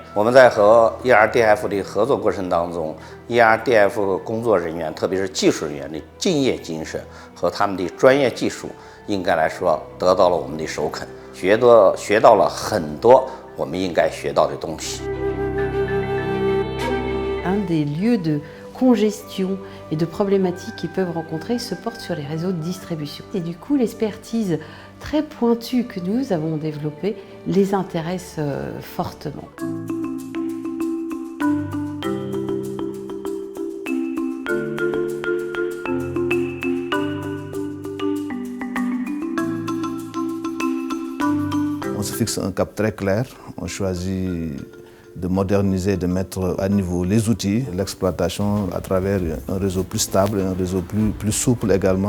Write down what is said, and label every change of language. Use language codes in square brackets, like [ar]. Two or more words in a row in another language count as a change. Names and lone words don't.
[zh] 我们在和 ERDF 的合作过程当中 ，ERDF 工作人员，特别是技术人员的敬业精神和他们的专业技术，应该来说得到了我们的首肯，学到了很多我们应该学到的东西。 [fr] Un des lieux de congestion et de problématiques qu'ils peuvent rencontrer se porte sur les réseaux de distribution. Et du coup, l'expertise très pointue que nous avons développée les intéresse fortement. On se fixe un cap très clair, on choisit de moderniser, de mettre à niveau les outils, l'exploitation à travers un réseau plus stable, un réseau plus souple également.